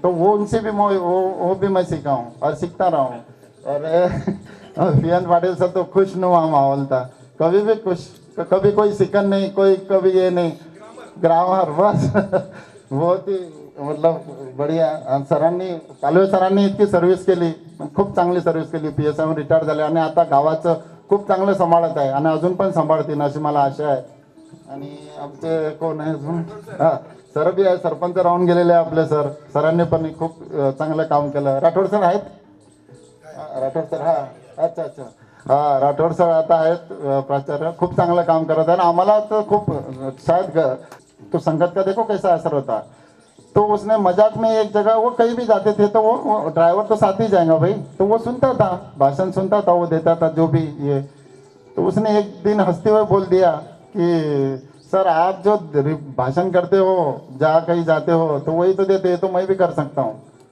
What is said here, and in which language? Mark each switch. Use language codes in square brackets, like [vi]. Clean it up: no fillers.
[hi] तो वो उनसे भी वो भी मैं सीखा हूँ और सीखता रहा हूँ। और पीएन पाटिल सर तो खुशनुमा माहौल था, कभी भी खुश, कभी कोई सिकन नहीं, कोई कभी ये नहीं, ग्रामर बस बहुत ही मतलब बढ़िया। [mr] सरांनी पालवे सरांनी इतकी सर्व्हिस केली, खूप चांगली सर्व्हिस केली, PSI रिटायर झाले आणि आता गावाचं खूप चांगलं सांभाळत आहे आणि अजून पण सांभाळतील अशी मला आशा आहे। आणि आमचे कोण आहे अजून, हां सर बी आहे, सरपंच राहून गेलेले आहे आपले सर, सरांनी पण खूप चांगलं काम केलं। राठोड सर आहेत, राठोड सर, हां अच्छा अच्छा, हां राठोड सर आता आहेत प्राचार्य, खूप चांगलं काम करत आहे। आम्हाला तो खूप [hi] शायद तो संगत का देखो कैसा असर होता, तो उसने मजाक में एक जगह वो कहीं भी जाते थे तो वो ड्राइवर तो साथ ही जाएगा भाई, तो वो सुनता था, भाषण सुनता था, वो देता था जो भी ये। तो उसने एक दिन हंसते हुए बोल दिया कि सर आप जो भाषण करते हो, जहाँ कहीं जाते हो तो वही तो देते, तो मैं भी कर सकता हूँ।